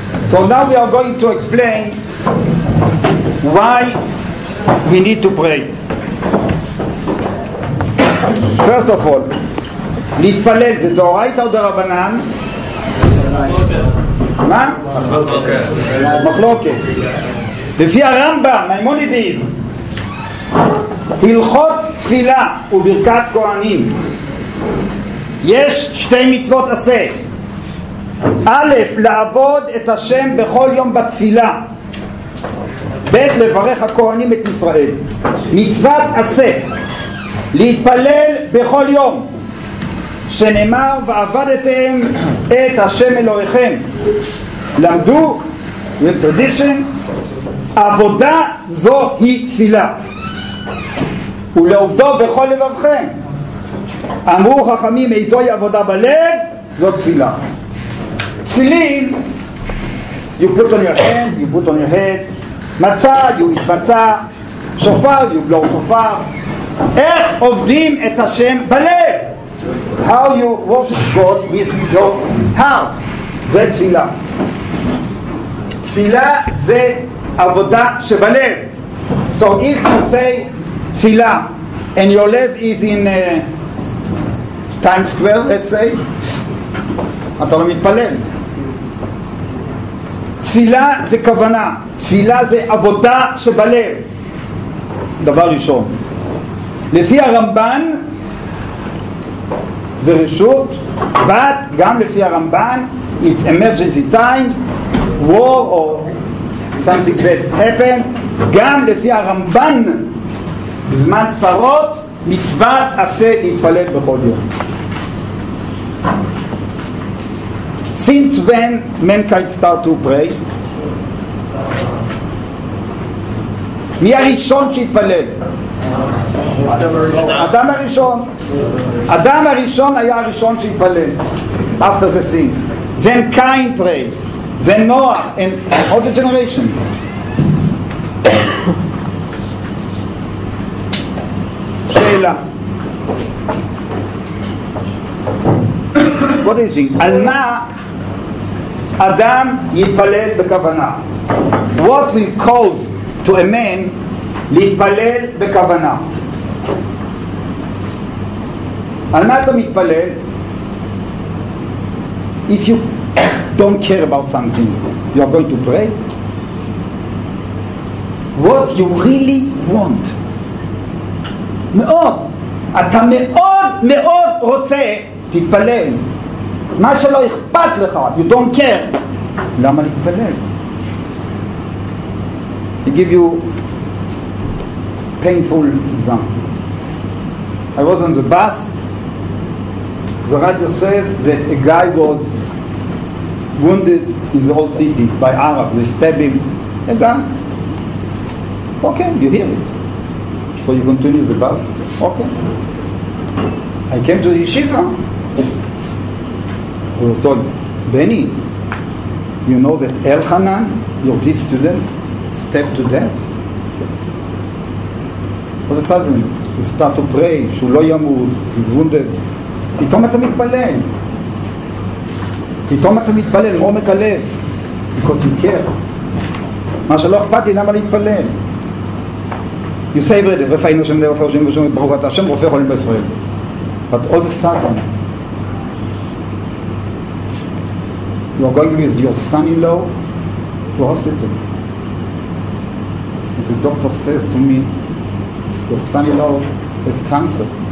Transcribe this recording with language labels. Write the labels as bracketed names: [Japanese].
[English] So now we are going to explain why we need to pray. First of all, [Hebrew] להתפלל זה דאורייתא או דרבנן? מה? מחלוקת. לפי הרמב"ם, מימונידיס, הלכות תפילה וברכת כהנים, יש שתי מצוות עשה. א', לעבוד את השם בכל יום בתפילה, ב', לברך הכהנים את ישראל. מצוות עשה, להתפלל בכל יום, שנאמר ועבדתם את השם אלוהיכם. למדו [English] with tradition, [Hebrew] עבודה זו היא תפילה, ולעובדו בכל לבבכם. אמרו חכמים, איזוהי עבודה בלב? זו תפילה. [English] תפילין, you put on your hand, you put on your head. מצה, you eat מצה. שופר, you blow שופר. [Hebrew] איך עובדים את השם בלב? [English] How you worship God with your heart. [Hebrew] זה תפילה. תפילה זה עבודה שבלב. [English] So if you say תפילה and your life is in Times Square, let's say, [Hebrew] אתה לא מתפלל. תפילה זה כוונה, תפילה זה עבודה שבלב. דבר ראשון, לפי הרמב"ן זה רשות, [English] but [Hebrew] גם לפי הרמב"ן [English] it's emergency times, war or something that happened, [Hebrew] גם לפי הרמב"ן בזמן צרות, מצוות עשה להתפלל בכל יום. [English] Since when mankind start to pray? [Hebrew] מי הראשון שהתפלל? אדם הראשון. אדם הראשון היה הראשון שהתפלל. [English] After the sin. Then Cain prayed. Then Noah and all the generations. [Hebrew] שאלה. [English] What do you think? [Hebrew] על מה אדם יתפלל בכוונה? [English] What will cause to a man [Hebrew] להתפלל בכוונה? על מה אתה מתפלל? [English] If you don't care about something, you are going to pray. What you really want. מאוד. [Hebrew] אתה מאוד מאוד רוצה, תתפלל. מה שלא אכפת לך, [English] you don't care. [Hebrew] למה להתפלל? [English] To give you painful example. I was on the bus. The radio says that a guy was wounded in the whole city by Arabs. They stabbed him. A guy. Okay, you hear it. So you continue the bus. Okay. I came to the yeshiva. I thought, Benny, you know that Elchanan, your this student, stabbed to death? All of a sudden, you start to pray, [Hebrew] שהוא לא ימות, [English] he's wounded. [Hebrew] פתאום אתה מתפלל. פתאום אתה מתפלל, מעומק הלב. [English] Because you care. [Hebrew] מה שלא אכפת לי, למה להתפלל? [English] You say every day, [Hebrew] רפאינו שם לרופא ראשים ושום ברוך אתה השם רופא חולים בישראל. [English] But all the sudden, you are going with your son-in-law to hospital. And the doctor says to me, your son-in-law has cancer.